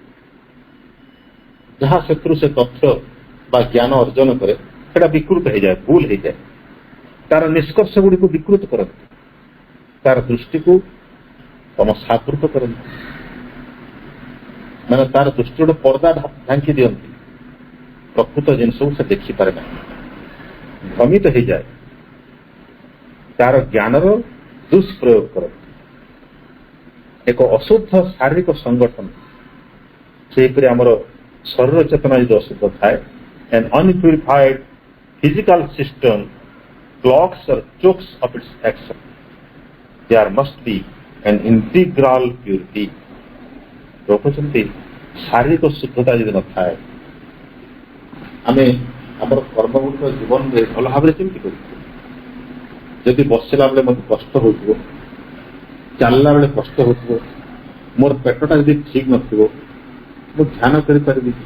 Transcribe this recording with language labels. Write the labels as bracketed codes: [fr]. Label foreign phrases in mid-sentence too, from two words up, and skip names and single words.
[or] ଯାହା ସେଥିରୁ ସେ ତଥ୍ୟ ବା ଜ୍ଞାନ ଅର୍ଜନ କରେ ସେଟା ବିକୃତ ହେଇଯାଏ, ଭୁଲ ହେଇଯାଏ, ତାର ନିଷ୍କର୍ଷ ଗୁଡ଼ିକୁ ବିକୃତ କରନ୍ତି, ତାର ଦୃଷ୍ଟିକୁ ସମସାବୃତ କରନ୍ତି, ମାନେ ତାର ଦୃଷ୍ଟି ଗୋଟେ ପର୍ଦ୍ଦା ଢାଙ୍କି ଦିଅନ୍ତି, ପ୍ରକୃତ ଜିନିଷକୁ ସେ ଦେଖିପାରେ ନାହିଁ। ଭ୍ରମିତ ହେଇଯାଏ, ତାର ଜ୍ଞାନର ଦୁଷ୍ପ୍ରୟୋଗ କରନ୍ତି। ଏକ ଅଶୁଦ୍ଧ ଶାରୀରିକ ସଂଗଠନ, ସେହିପରି ଆମର ଶରୀର ଚେତନା ଯଦି ଅଶୁଦ୍ଧ ଥାଏ, [en] an unpurified physical system clogs or chokes of its action. There must be an integral purity. [or] କହୁଛନ୍ତି ଶାରୀରିକ ଶୁଦ୍ଧତା ଯଦି ନଥାଏ, ଆମେ ଆମର କର୍ମଗୁଡ଼ିକ ଜୀବନରେ ଭଲ ଭାବରେ କେମିତି କରିବୁ? ଯଦି ବସିଲା ବେଳେ ମୋତେ କଷ୍ଟ ହେଉଥିବ, ଚାଲିଲା ବେଳେ କଷ୍ଟ ହେଉଥିବ, ମୋର ପେଟଟା ଯଦି ଠିକ ନଥିବ, ମୁଁ ଧ୍ୟାନ କରିପାରିବି କି?